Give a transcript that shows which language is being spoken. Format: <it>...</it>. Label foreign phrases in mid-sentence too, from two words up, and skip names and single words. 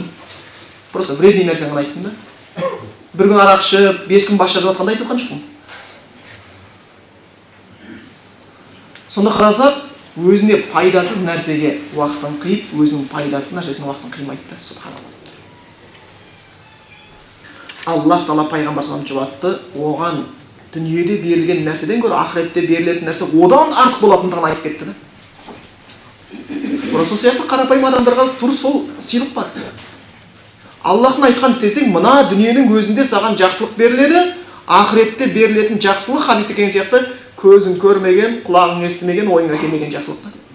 <ru>Просто вредный</ru> <kk>нәрсені ғана айттым да. Бір күн арақ ішіп, 5 күн бас жазып отқанда айтып отқан жоқпын. Сонда қарасақ, өзіне пайдасыз нәрсеге уақытын қиып, өзінің пайдасыз нәрсесіне уақытын қимайды да, субханалла. Аллах Тағала пайғамбар</kk> <ar>صلى الله عليه وسلم</ar> <kk>жұбатты, оған дүниеде берілген нәрседен гөрі ақыретте берілетін нәрсе одан артық болатындығын айтып кетті да. Сол сияқты қарапайым адамдарға тура сол сыйлық бар. Аллахтың айтқан істесең, мына дүниенің өзінде саған жақсылық беріледі, ақыретте берілетін жақсылық хадисте келген сияқты көзің көрмеген, құлағың естімеген, ойыңа келмеген жақсылық.</kk>